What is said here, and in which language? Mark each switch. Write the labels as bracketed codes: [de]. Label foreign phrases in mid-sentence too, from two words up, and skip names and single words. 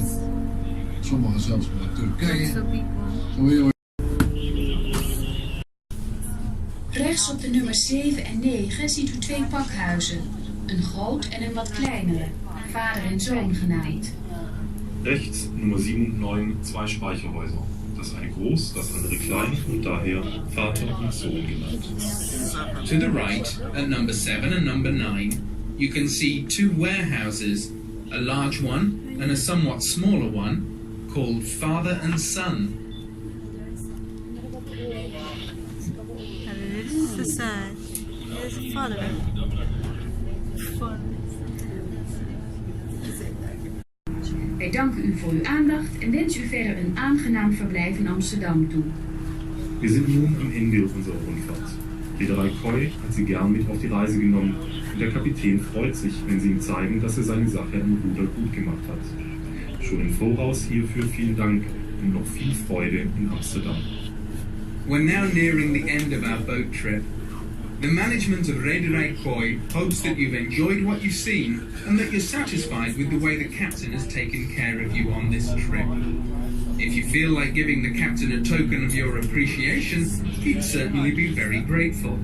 [nl] Sommige zelfs naar Turkije. Zo heel Rechts op de nummers 7 en 9 ziet u twee pakhuizen. Een groot en een wat kleinere, vader en zoon genaamd. [de] Rechts Nummer 7 und 9 zwei Speicherhäuser. Das eine groß, das andere klein und daher Vater und Sohn genannt. [en] To the right, at number 7 and number 9, you can see two warehouses, a large one and a somewhat smaller one, called Father and Son. This is the son. This is the father. [nl] Wij danken u voor uw aandacht en wensen u verder een aangenaam verblijf in Amsterdam toe. [de] Wir sind nun am Ende unserer Rundfahrt. Reederei Koi hat Sie gern mit auf die Reise genommen und der Kapitän freut sich, wenn Sie ihm zeigen, dass er seine Sache am Ruder gut gemacht hat. Schon im Voraus hierfür vielen Dank und noch viel Freude in Amsterdam. [en] We're now nearing the end of our boat trip. The management of Reederei Koi hopes that you've enjoyed what you've seen and that you're satisfied with the way the captain has taken care of you on this trip. If you feel like giving the captain a token of your appreciation, he'd certainly be very grateful.